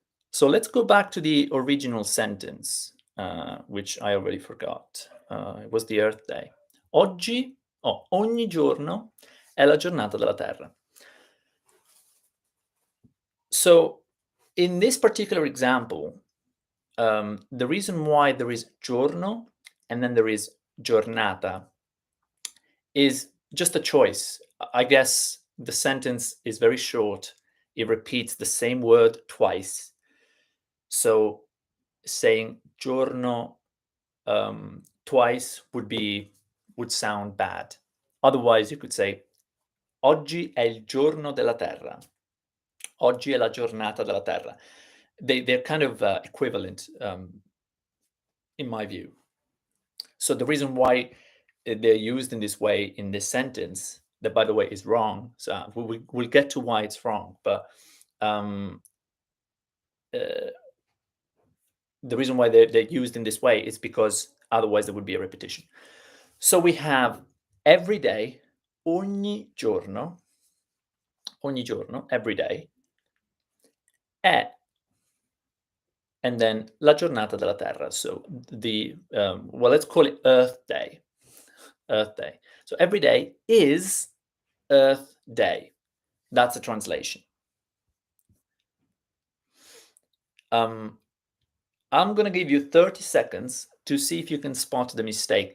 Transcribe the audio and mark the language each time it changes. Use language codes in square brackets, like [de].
[en] So let's go back to the original sentence, which I already forgot. It was the Earth Day. [it] Ogni giorno è la giornata della Terra. [en] So in this particular example, the reason why there is giorno and then there is giornata is just a choice. I guess the sentence is very short. It repeats the same word twice. So saying giorno twice would sound bad. Otherwise, you could say [it] oggi è il giorno della Terra. Oggi è la giornata della Terra. [en] They're kind of equivalent, in my view. So the reason why they're used in this way in this sentence, that by the way is wrong. So we'll get to why it's wrong, but the reason why they're used in this way is because otherwise there would be a repetition. So we have every day, [it] ogni giorno, [en] every day, è, and then [it] la giornata della Terra. [en] So well, let's call it Earth Day. Earth Day. So every day is Earth Day. That's a translation. I'm going to give you 30 seconds to see if you can spot the mistake.